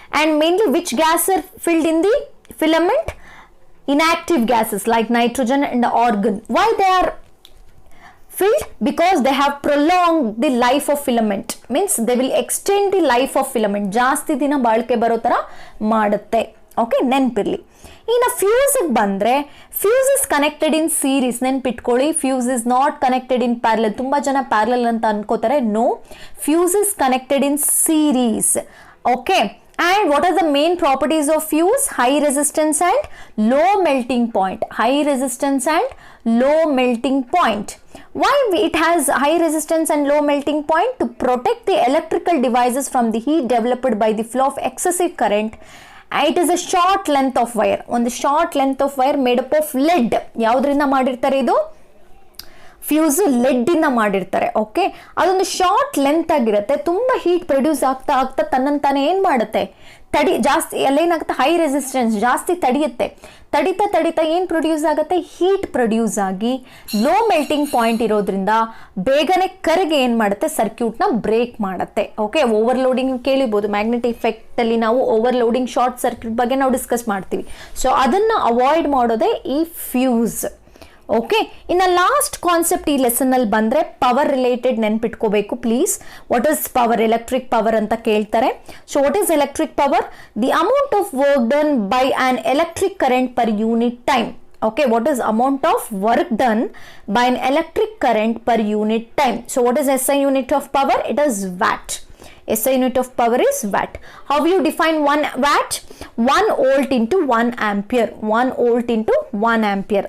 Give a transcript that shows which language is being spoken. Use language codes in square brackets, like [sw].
[en] And mainly which gas are filled in the filament? Inactive gases like nitrogen and argon. Why they are filled? Because they have prolonged the life of filament, means they will extend the life of filament, [kn] ಜಾಸ್ತಿ ದಿನ ಬಾಳಿಕೆ ಬರೋ ಥರ ಮಾಡುತ್ತೆ, okay, ನೆನ್ಪಿರ್ಲಿ. ಇನ್ನು ಫ್ಯೂಸಿಗೆ ಬಂದರೆ, [en] fuse is connected in series, [kn] ನೆನ್ಪಿಟ್ಕೊಳ್ಳಿ, [en] Fuse is not connected in parallel. [kn] ತುಂಬ ಜನ ಪ್ಯಾರಲಲ್ ಅಂತ ಅನ್ಕೋತಾರೆ, [en] No, fuse is connected in series, okay. And what are the main properties of fuse? High resistance and low melting point. High resistance and low melting point. Why it has high resistance and low melting point? To protect the electrical devices from the heat developed by the flow of excessive current. It is a short length of wire. On the short length of wire made up of lead. [kn] ಯಾವುದರಿಂದ ಮಾಡಿರ್ತಾರೆ ಇದು? Fuse ಲೆಡ್ಡಿಂದ ಮಾಡಿರ್ತಾರೆ, okay. ಅದೊಂದು short length ಆಗಿರುತ್ತೆ, ತುಂಬ heat produce ಆಗ್ತಾ ತನ್ನಂತಾನೆ ಏನು ಮಾಡುತ್ತೆ, ಜಾಸ್ತಿ ಏನಾಗುತ್ತೆ, ಹೈ ರೆಸಿಸ್ಟೆನ್ಸ್ ಜಾಸ್ತಿ ತಡೀತಾ ಏನು ಪ್ರೊಡ್ಯೂಸ್ ಆಗುತ್ತೆ, ಹೀಟ್ ಪ್ರೊಡ್ಯೂಸ್ ಆಗಿ ಲೋ ಮೆಲ್ಟಿಂಗ್ ಪಾಯಿಂಟ್ ಇರೋದ್ರಿಂದ ಬೇಗನೆ ಕರಗಿ ಏನು ಮಾಡುತ್ತೆ, ಸರ್ಕ್ಯೂಟ್ನ ಬ್ರೇಕ್ ಮಾಡುತ್ತೆ, ಓಕೆ. ಓವರ್ಲೋಡಿಂಗ್ ಕೇಳಿಬೋದು, ಮ್ಯಾಗ್ನೆಟಿಕ್ ಇಫೆಕ್ಟಲ್ಲಿ ನಾವು ಓವರ್ಲೋಡಿಂಗ್ ಶಾರ್ಟ್ ಸರ್ಕ್ಯೂಟ್ ಬಗ್ಗೆ ನಾವು ಡಿಸ್ಕಸ್ ಮಾಡ್ತೀವಿ. ಸೊ ಅದನ್ನು ಅವಾಯ್ಡ್ ಮಾಡೋದೇ ಈ ಫ್ಯೂಸ್, ಓಕೆ. ಇನ್ನು ಲಾಸ್ಟ್ ಕಾನ್ಸೆಪ್ಟ್ ಈ ಲೆಸನ್ನಲ್ಲಿ ಬಂದರೆ power related ನೆನ್ಪಿಟ್ಕೋಬೇಕು please. [en] What is power? [kn] Electric power ಅಂತ ಕೇಳ್ತಾರೆ. [en] So what is electric power? The amount of work done by an electric current per unit time, okay. What is amount of work done by an electric current per unit time? So what is SI unit of power? It is watt. SI unit of power is watt. How you define 1 watt? 1 volt into 1 ampere. 1 volt into 1 ampere.